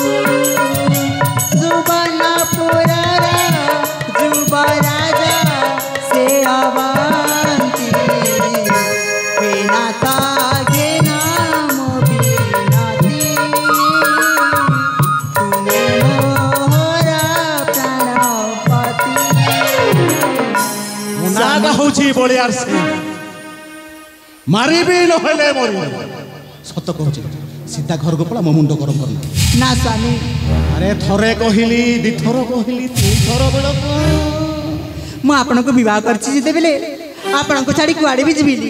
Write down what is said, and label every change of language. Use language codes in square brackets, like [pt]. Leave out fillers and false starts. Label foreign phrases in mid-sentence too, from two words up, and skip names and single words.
[or] ଯୁବନପୁରର ଯୁବରାଜ ସେ ଅବନ୍ତୀ ନାଥ ଘେନ ମୋ ବିନତି ତୁମେ ମୋର ପ୍ରାଣପତି। ନାଟା ହଉଛି ବଳିଆର ସିଂ। ମାରିବି ନହେଲେ ମରିବି। ସତ କହୁଛି ସିଧା ଘରକୁ ପଳା, ମୋ ମୁଣ୍ଡ ଗରମ କରନା। ନା ସ୍ୱାମୀ, ଆରେ ଥରେ କହିଲି, ଦିଥର କହିଲି, ତିନିଥର ବେଳକୁ ମୁଁ ଆପଣଙ୍କୁ ବିବାହ କରିଛି ଯେତେବେଳେ ଆପଣଙ୍କୁ ଛାଡ଼ି କୁଆଡ଼େ ବି ଯିବିନି।